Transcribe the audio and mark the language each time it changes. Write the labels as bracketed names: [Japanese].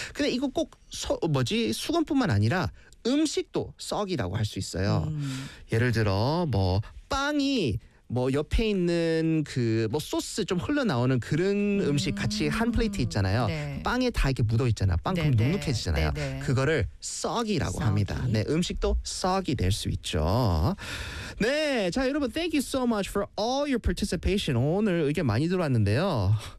[Korean] 근데 이거 꼭 수건뿐만 아니라 음식도 soggy라고 할 수 있어요. 예를 들어 뭐 빵이 뭐 옆에 있는 그 뭐 소스 좀 흘러나오는 그런 음식 같이 한 플레이트 있잖아요. 네. 빵에 다 이렇게 묻어 있잖아요. 빵 그럼 눅눅해지잖아요. 네, 네. 그거를 soggy라고 합니다. 네, 음식도 soggy 될 수 있죠. 네, 자 여러분 [English] thank you so much for all your participation. [Korean] 오늘 의견 많이 들어왔는데요.